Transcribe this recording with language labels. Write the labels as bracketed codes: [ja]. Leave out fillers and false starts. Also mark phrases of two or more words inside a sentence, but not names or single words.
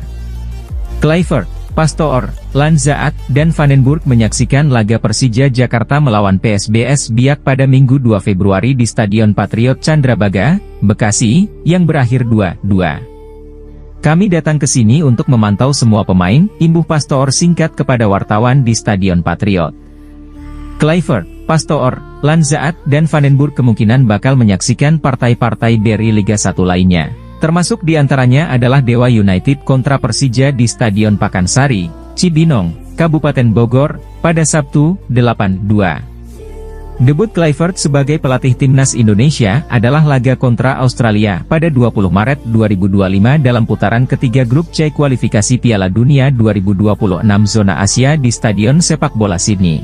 [id] Kluivert, Pastoor, Lanzaat, dan Van den Burg menyaksikan laga Persija Jakarta melawan PSBS Biak pada Minggu 2 Februari di Stadion Patriot Candrabaga, Bekasi, yang berakhir 2-2. Kami datang ke sini untuk memantau semua pemain, imbuh Pastoor singkat kepada wartawan di Stadion Patriot. Kluivert, Pastoor, Lanzaat, dan Van den Burg kemungkinan bakal menyaksikan partai-partai BRI Liga 1 lainnya. Termasuk diantaranya adalah Dewa United kontra Persija di Stadion Pakansari, Cibinong, Kabupaten Bogor, pada Sabtu, 8-2. Debut Kluivert sebagai pelatih timnas Indonesia adalah laga kontra Australia pada 20 Maret 2025 dalam putaran ketiga grup C kualifikasi Piala Dunia 2026 zona Asia di Stadion Sepak Bola Sydney.